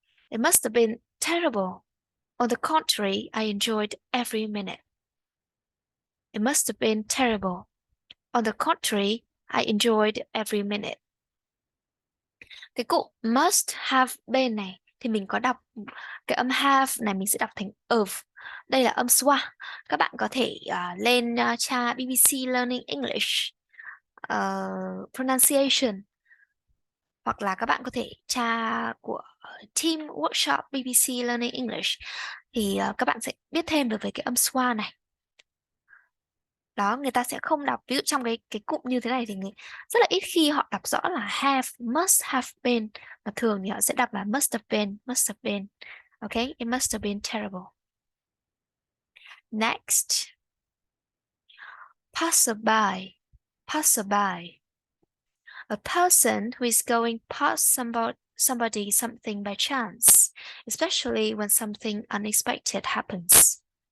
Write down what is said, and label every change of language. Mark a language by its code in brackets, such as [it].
[en] It must have been terrible. On the contrary, I enjoyed every minute. It must have been terrible. On the contrary, I enjoyed every minute. [vi] Cái cụm [en] must have been [vi] này thì mình có đọc cái âm have này mình sẽ đọc thành of. Đây là âm schwa. Các bạn có thể lên tra BBC Learning English pronunciation, hoặc là các bạn có thể tra của Team Workshop BBC Learning English thì các bạn sẽ biết thêm được về cái âm schwa này. Đó, người ta sẽ không đọc, ví dụ trong cái cụm như thế này thì rất là ít khi họ đọc rõ là have, must have been, mà thường thì họ sẽ đọc là [en] must have been, must have been. Okay, it must have been terrible. Next. Passerby. Passerby. A person who is going past somebody something by chance, especially when something unexpected happens.